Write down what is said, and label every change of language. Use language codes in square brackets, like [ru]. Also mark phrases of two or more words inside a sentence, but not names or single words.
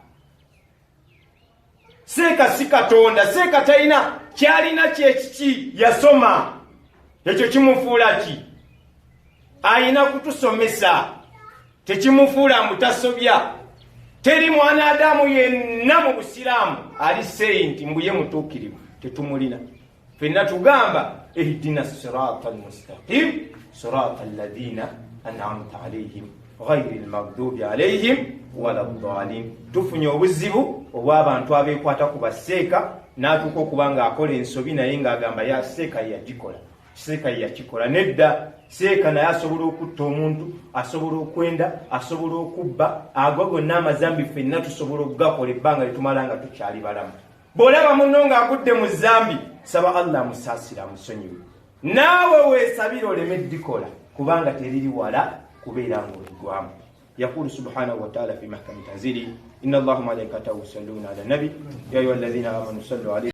[lg] seeka si katonda seeka talina kyalina kyekiki yasoma ekyo kimufuula ki ayina kutusomesa tekimufuula mutasobya teri mwana adamu yenna mu busiraamu ali seyinti mbuye mutuukirivu tetumulina fenna tugamba [ar] اهدنا الصراط المستقيم صراط الذين أنعمت عليهم غير المغضوب عليهم ولا الضالين [lg] tufunye obuzibu obw'abantu abeekwata ku baseeka n'atuuka okuba ng'akola ensobi naye ng'agamba yaseeka yagikola seeka yakikola nedda. Seeka naye asobola okutta omuntu, asobola okwenda, asobola okubba. Ago gonna amazambi ffenna tusobola okugakola ebbanga litumala nga tukyali balamu. Bw'olaba munno ng'agudde mu zambi, saba Allah amusaasira amusonyiwe. Naawe weesabire oleme ddikola kubanga teriri wala kubeera ng'oligwamu. [ar] يقول سبحانه وتعالى في محكم تنزيله إن الله وملائكته يصلون على النبي يا أيها الذين آمنوا صلوا عليه